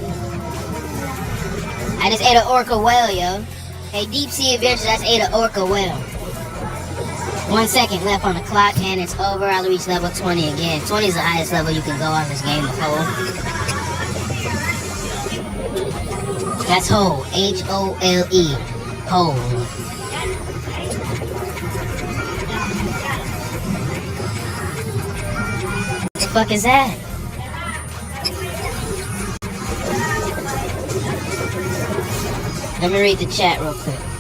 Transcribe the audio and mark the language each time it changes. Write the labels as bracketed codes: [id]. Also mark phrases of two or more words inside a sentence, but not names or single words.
[en] I just ate an orca whale, yo. Hey, Deep Sea Adventures, I just ate an orca whale. 1 second left on the clock, and it's over. I'll reach level 20 again. 20 is the highest level you can go on this game, the whole. That's whole. H-O-L-E. Whole. What the fuck is that? Let me read the chat real quick.